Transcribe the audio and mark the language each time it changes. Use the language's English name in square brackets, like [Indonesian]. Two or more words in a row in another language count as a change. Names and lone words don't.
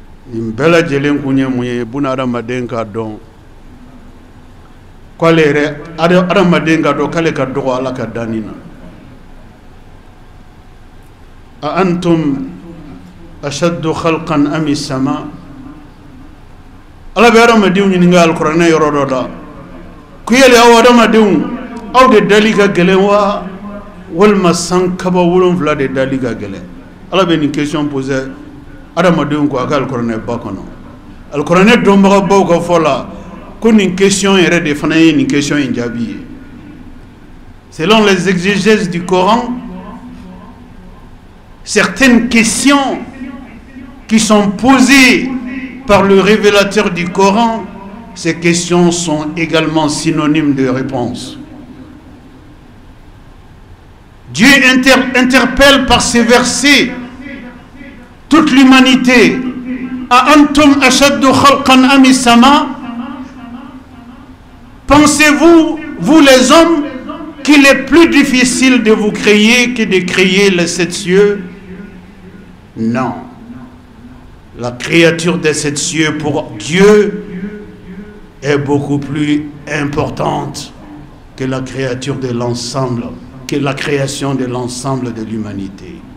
[Bambara] nin bɛɛ lajɛlen kun ye mun ye buna adamaden ka dɔn k'ale yɛrɛ adamaden ka dɔn k'ale ka dɔgɔ Ala ka danni na. [Arabic] أأنتم أشد خلقا أم السماء. [Bambara] Ala bɛ adamadenw ɲininka alikuranɛ yɔrɔ dɔ la ko yali aw adamadenw aw de dali ka gɛlɛn wa walima san kaba 7 de dali ka gɛlɛn. Ala bɛ nin [French] question poser [Bambara] adamadenw ko a ka alikuranɛ ba kɔnɔ. Alikuranɛ dɔnbagabaw ka fɔ la ko nin question yɛrɛ de fana ye nin question in jaabi ye. [French] Selon les exégèses du Coran, certaines questions qui sont posées par le révélateur du Coran, ces questions sont également synonymes de réponse. Dieu interpelle par ces versets toute l'humanité. [Arabic] أأنتم أشد خلقا أم السماء? [French] Pensez-vous, vous les hommes, qu'il est plus difficile de vous créer que de créer les 7 cieux? Non. La créature des 7 cieux pour Dieu est beaucoup plus importante que la créature de l'ensemble, que la création de l'ensemble de l'humanité.